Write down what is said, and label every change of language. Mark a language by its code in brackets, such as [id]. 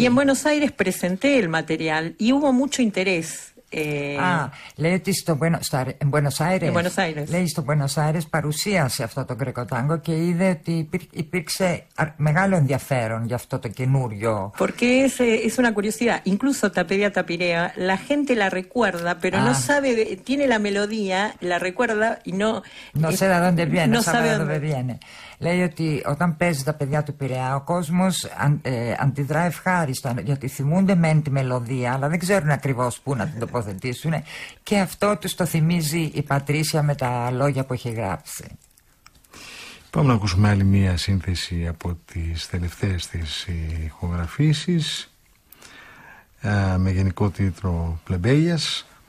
[es] Y en Buenos Aires presenté el material y hubo mucho interés. [el] Λέει ότι στο Buenos Aires, λέει στο Buenos Aires παρουσίασε αυτό το Greco Tango και είδε ότι υπήρξε μεγάλο ενδιαφέρον για αυτό το καινούριο. [es] Porque es una curiosidad. Incluso Tapiria Tapirea, la gente la recuerda, pero no sabe, tiene la melodía, la recuerda y no. No sé de dónde viene, no sabe de dónde viene. [el] Λέει ότι όταν παίζει τα παιδιά του Πειραιά, ο κόσμος αντιδρά ευχάριστα, γιατί θυμούνται μεν τη μελωδία, αλλά δεν ξέρουν ακριβώς πού να την τοποθετήσουν. Και αυτό τους το θυμίζει η Πατρίσια με τα λόγια που έχει γράψει. Πάμε να ακούσουμε άλλη μία σύνθεση από τις τελευταίες της ηχογραφήσεις, με γενικό τίτλο Πλεμπέλιας.